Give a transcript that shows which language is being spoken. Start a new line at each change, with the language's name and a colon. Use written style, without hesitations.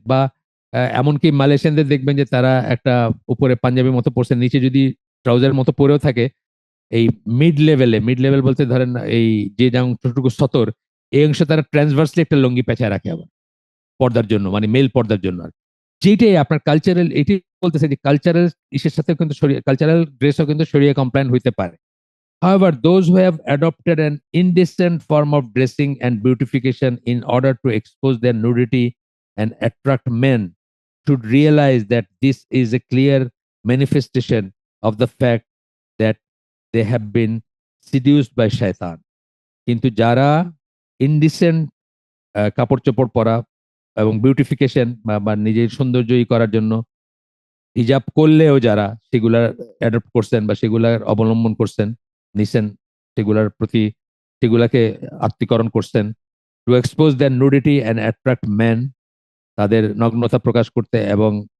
Bangla: বা এমনকি মালয়েশিয়ানদের দেখবেন যে তারা একটা উপরে পাঞ্জাবির মতো পড়ছে, নিচে যদি ট্রাউজার মতো পরেও থাকে, এই মিড লেভেল বলতে ধরেন এই যে অংশটুকু সতর, এই অংশে তারা ট্রান্সভার্সলি একটা লুঙ্গি পেঁচায় রাখে আবার পর্দার জন্য, মানে মেল পর্দার জন্য আর কি। যেটাই আপনার কালচারাল, এটি বলতেছে যে কালচারাল ইসের সাথে কিন্তু কালচারাল ড্রেসও কিন্তু শরিয়া কমপ্লায়েন্ট হইতে পারে।
English: However, those who have adopted an indecent form of dressing and beautification in order to expose their nudity and attract men should realize that this is a clear manifestation of the fact that they have been seduced by shaitan।
Bangla: কিন্তু যারা indecent কাপড় চোপড় পরা এবং beautification বা নিজের সৌন্দর্যই করার জন্য হিজাব করলেও যারা সেগুলার অ্যাডপ্ট করছেন বা সেগুলার অবলম্বন করছেন, নিছেন, সেগুলার প্রতি সেগুলাকে আত্মীকরণ করছেন,
English: to expose their nudity and attract man,
Bangla: তাদের নগ্নতা প্রকাশ করতে এবং